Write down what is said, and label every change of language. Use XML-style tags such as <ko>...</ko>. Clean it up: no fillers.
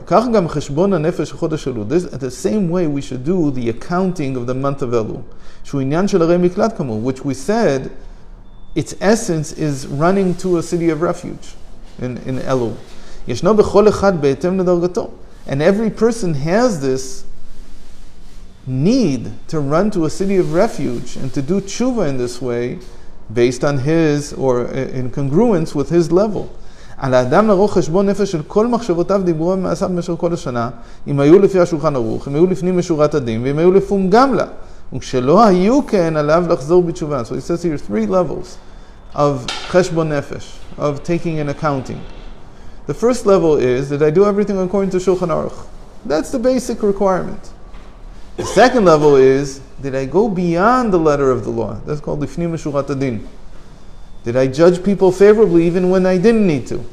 <en>This, at the same way we should do the accounting of the month of Elul, which we said its essence is running to a city of refuge in Elul. And every person has this need to run to a city of refuge and to do tshuva in this way based on his, or in congruence with his level.</en> <he>על האדם לערוך חשבון נפש של כל מחשבותיו, דיבורו ומעשיו במשך כל השנה, אם היו לפי השולחן ערוך, אם היו לפנים משורת הדין, ואם היו לפום גמלה. וכשלא היו כן, עליו לחזור בתשובה.</he> <en>So he says here 3 levels of חשבון נפש, of taking and accounting. The first level is that I do everything according to Shulchan Aruch. That's the basic requirement. The second level is that I go beyond the letter of the law. That's called</en> <he>lifnim meshurat adin.</he> <en>Did I judge people favorably even when I didn't need to?</en>